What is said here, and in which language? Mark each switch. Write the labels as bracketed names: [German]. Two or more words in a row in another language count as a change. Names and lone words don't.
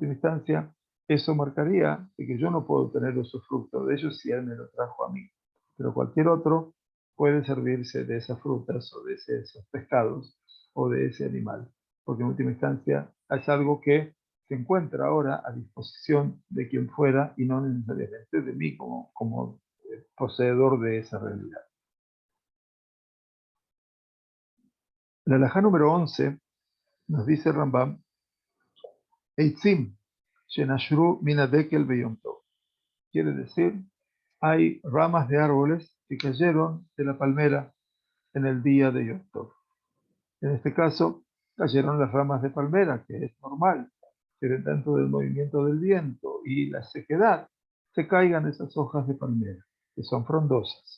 [Spanish] última instancia eso marcaría de que yo no puedo tener usufructo de ellos si él me lo trajo a mí, pero cualquier otro puede servirse de esas frutas o de esos pescados o de ese animal, porque en última instancia es algo que se encuentra ahora a disposición de quien fuera y no necesariamente de mí como poseedor de esa realidad. La halajá número 11 nos dice Rambam, [Hebrew] עצים שנשרו מן הדקל ביום טוב. [Spanish] Quiere decir, hay ramas de árboles que cayeron de la palmera en el día de Yom Tov. En este caso, cayeron las ramas de palmera, que es normal, que de tanto del movimiento del viento y la sequedad, se caigan esas hojas de palmera, que son frondosas.